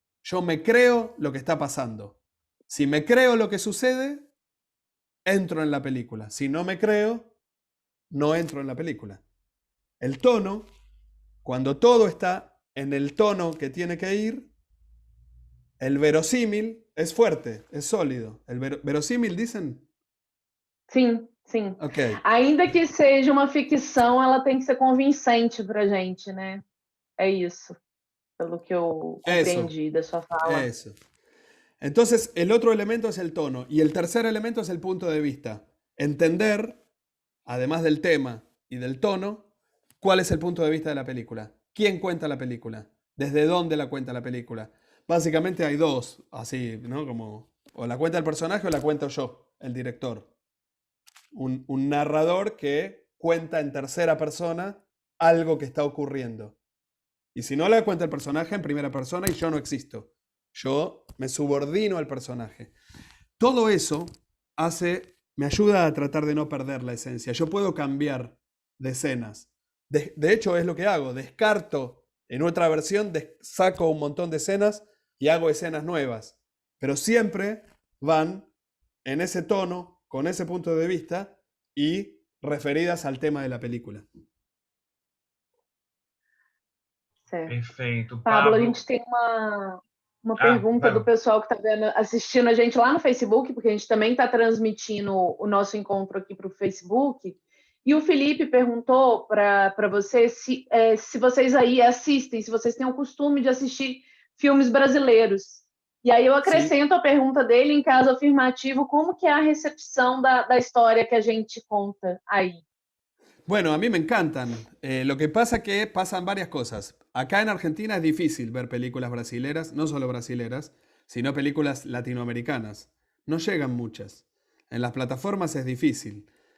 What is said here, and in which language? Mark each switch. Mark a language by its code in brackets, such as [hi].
[es] Yo me creo lo que está pasando. Si me creo lo que sucede, entro en la película. Si no me creo, no entro en la película. El tono, cuando todo está en el tono que tiene que ir, el verosímil es fuerte, es sólido. El verosímil, dicen. [pt] Sim, sim. Ok. Ainda que seja uma ficção, ela tem que ser convincente pra gente, né? É isso, pelo que eu compreendi da sua fala. [es] Eso. Entonces, el otro elemento es el tono. Y el tercer elemento es el punto de vista. Entender, además del tema y del tono, cuál es el punto de vista de la película. ¿Quién cuenta la película? ¿Desde dónde la cuenta la película? Básicamente hay dos, así, ¿no? Como o la cuenta el personaje o la cuento yo, el director. Un narrador que cuenta en tercera persona algo que está ocurriendo. Y si no la cuenta el personaje en primera persona y yo no existo. Yo me subordino al personaje. Todo eso me ayuda a tratar de no perder la esencia. Yo puedo cambiar de escenas. De hecho, es lo que hago. Descarto en otra versión, saco un montón de escenas y hago escenas nuevas. Pero siempre van en ese tono, con ese punto de vista y referidas al tema de la película. [pt] Certo. Perfeito. Pablo, a gente tem uma pergunta do pessoal que está assistindo a gente lá no Facebook, porque a gente também está transmitindo o nosso encontro aqui para o Facebook. E o Felipe perguntou para você se vocês aí assistem, se vocês têm o costume de assistir filmes brasileiros. E aí eu acrescento a pergunta dele em caso afirmativo, como que é a recepção da história que a gente conta aí? [es] Bueno, a mí me encantan. Lo que pasa que pasan varias cosas. Acá en Argentina es difícil ver películas brasileras, no solo brasileras, sino películas latinoamericanas. No llegan muchas. En las plataformas es difícil.